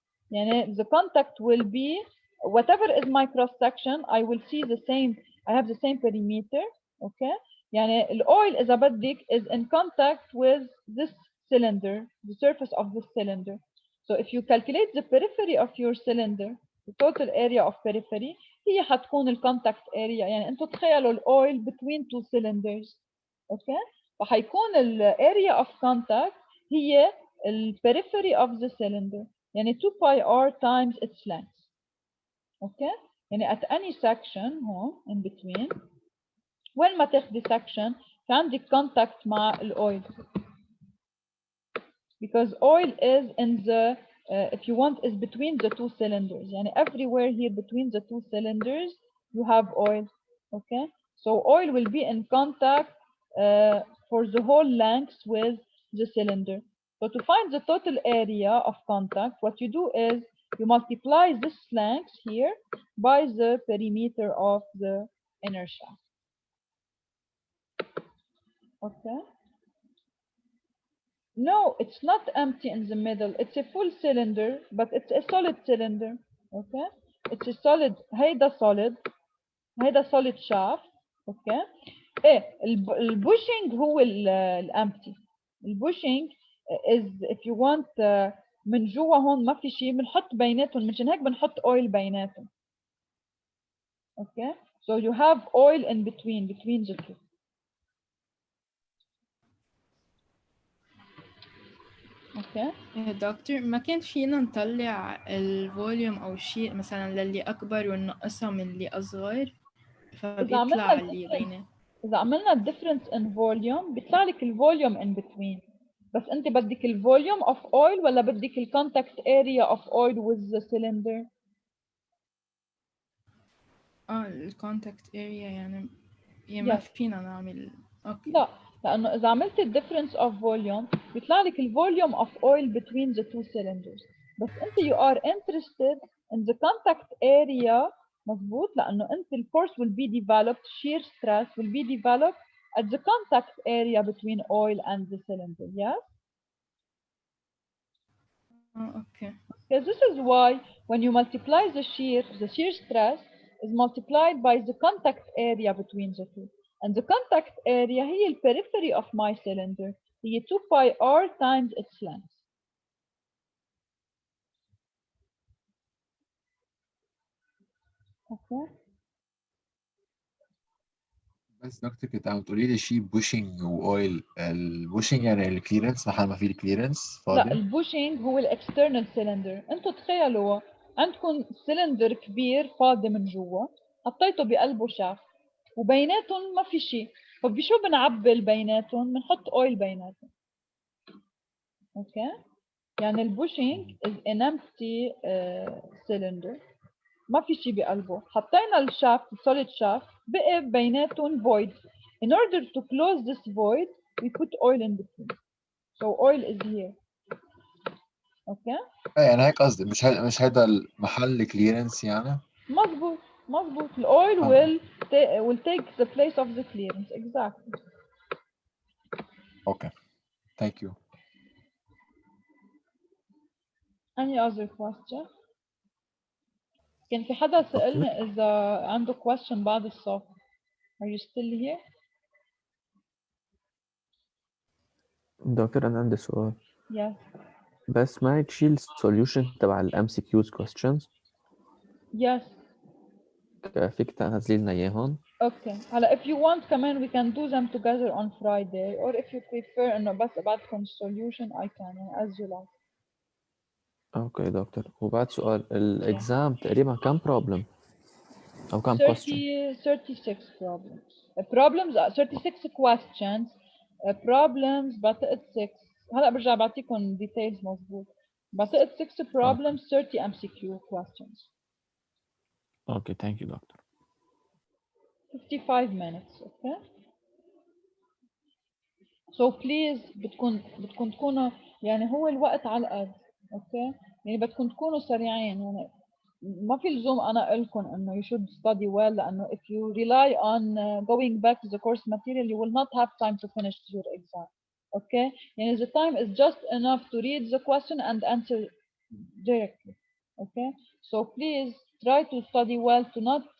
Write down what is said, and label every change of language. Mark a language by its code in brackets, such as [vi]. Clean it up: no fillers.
[en] يعني the contact will be whatever is my cross section. I will see the same. I have the same perimeter. Okay, [ar] يعني الاويل اذا بدك [en] is in contact with this cylinder, the surface of this cylinder. So if you calculate the periphery of your cylinder, the total area of periphery, [ar] هي حتكون ال [en] contact area. [ar] يعني انتم تخيلوا الاويل [en] between two cylinders. [ar] اوكي؟ فحيكون ال [en] area of contact [ar] هي ال [en] periphery of the cylinder. يعني 2 pi r times its length. [ar] اوكي؟ يعني [en] at any section [ar] هون [en] in between، [ar] وين ما تاخدي section في عندك contact مع الاويل. [en] Because oil is in the if you want is between the two cylinders. يعني everywhere here between the two cylinders you have oil. Okay, so oil will be in contact for the whole length with the cylinder. So to find the total area of contact, what you do is you multiply this length here by the perimeter of the inner shaft. Okay. No, it's not empty in the middle. It's a full cylinder, but it's a solid cylinder. Okay? It's a solid. هيدا solid. هيدا solid shaft. [ar] Okay? ايه البوشنج هو الامبتي. البوشنج [en] is if you want [ar] من جوا هون ما في شيء بنحط بيناتهم، مشان هيك بنحط oil بيناتهم. [en] Okay? So you have oil in between the two. [ar] اوكي دكتور ما كان فينا نطلع الفوليوم او شيء مثلا للي اكبر وننقصها من اللي اصغر فبيطلع اللي بينه. اذا عملنا [en] difference in volume [ar] بيطلع لك الفوليوم [en] in between، [ar] بس انت بدك الفوليوم [en] of oil [ar] ولا بدك ال [en] contact area of oil with the cylinder؟ [ar] الكونتاكت اريا يعني ما فينا نعمل اوكي. لا، لانه اذا عملت [en] difference of volume [ar] بيطلع لك الفوليوم [en] of oil between the two cylinders، [ar] بس انت [en] you are interested in the contact area. [ar] مظبوط، لانه انت ال [en] force will be developed, shear stress will be developed at the contact area between oil and the cylinder. Yes. Okay. Because this is why when you multiply the shear stress is multiplied by the contact area between the two. And the contact area هي the periphery of my cylinder. هي 2 pi r times its length. Okay. [ar] بس دكتور كنت عم تقولي لي شيء بوشنج واويل. البوشنج يعني الكليرنس، محل ما في الكليرنس لا، فاضي. البوشنج هو الاكسترنال سيلندر. انتم تخيلوا عندكم سيلندر كبير فاضي من جوا، حطيته بقلبه شافت وبيناتهم ما في شيء، فبشو بنعبي بيناتهم؟ بنحط اويل بيناتهم. اوكي، يعني البوشنج [en] is an empty cylinder، [ar] ما في شيء بقلبه، حطينا الشافت [en] solid shaft [ar] بقي بيناتهم void. [en] In order to close this void we put oil in between, so oil is here. [ar] اوكي يعني هيك قصدي، مش هيدا المحل كليرنس يعني. مظبوط الاويل [en] will take the place of the clearance. Exactly. Okay, thank you. Any other question؟ [ar] كان في حدا سألني إذا عنده question بعد الصف. [en] Are you still here؟ [ar] دكتور أنا عندي سؤال. [en] Yes. [ar] بس ما تشيل solution تبع ال MCQs questions؟ [en] Yes. [ar] فيك تنزلي لنا إياهم؟ [en] Okay. هلا if you want كمان we can do them together on Friday, or if you prefer [ar] إنه بس أبعتكم [en] solution I can, as you like. [ar] اوكي دكتور. وبعد سؤال، الإكزام تقريبا كم problem أو كم question؟ [en] 36 problems 36 questions problems. بعتقد 6. [ar] هلا برجع بعطيكم details مظبوط. بعتقد [en] 6 problems 30 MCQ questions. [ar] اوكي [en] thank you [ar] دكتور. [en] 55 minutes. Okay. So please [ar] بدكم تكونوا يعني هو الوقت على القد. اوكي يعني بدكم تكونوا سريعين. يعني ما في لزوم انا اقول لكم انه [en] you should study well، [ar] لانه [en] if you rely on going back to the course material you will not have time to finish your exam. Okay, يعني the time is just enough to read the question and answer directly. Okay, so please try to study well, to not